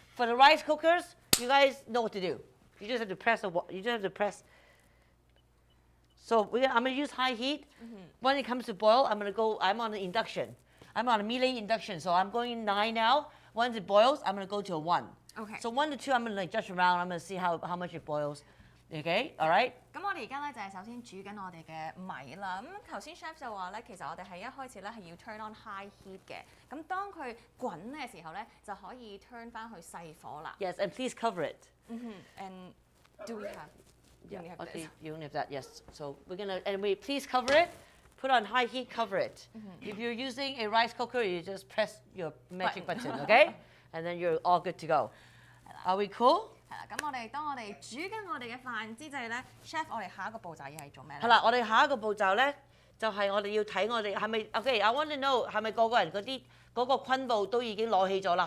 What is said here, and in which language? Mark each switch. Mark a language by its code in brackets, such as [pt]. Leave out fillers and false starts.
[en] For the rice cookers, you guys know what to do. You just have to press you just have to press. So I'm gonna use high heat. When it comes to boil, I'm on the induction. I'm on a melee induction, so I'm going 9 now. Once it boils, I'm gonna go to a 1. Okay. So 1 to 2, I'm gonna like just around. I'm gonna see how much it boils. Okay, all right. [yue] 咁我哋而家咧就係首先煮緊我哋嘅米啦。咁頭先 chef 就話咧，其實我哋係一開始咧係要 [en] turn on high heat [yue] 嘅。咁當佢滾嘅時候咧，就可以 turn 翻去細火啦。 [en] Yes, and please cover it. And do we have? Yeah, we have okay, this? you only have that, yes. So we're gonna, and we please cover it, put on high heat, cover it. If you're using a rice cooker, you just press your magic button, okay? And then you're all good to go. Are we cool? [yue] 係啦，咁當我哋煮緊我哋嘅飯之際咧，chef 我哋下一個步驟要係做咩咧？係啦，我哋下一個步驟咧，就係我哋要睇我哋係咪 OK？ [en] I want to know [yue] 係咪個個人嗰個昆布都已經攞起咗啦？